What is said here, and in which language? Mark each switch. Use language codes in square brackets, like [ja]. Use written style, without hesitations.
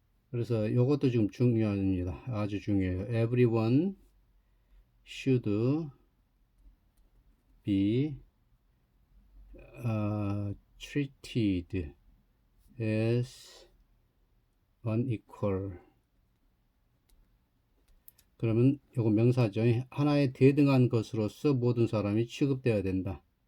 [ko] 그래서 이것도 지금 중요합니다. 아주 중요해요. [en] Everyone should be treated as unequal. [ko] 그러면 요거 명사죠. 하나의 대등한 것으로서 모든 사람이 취급되어야 된다.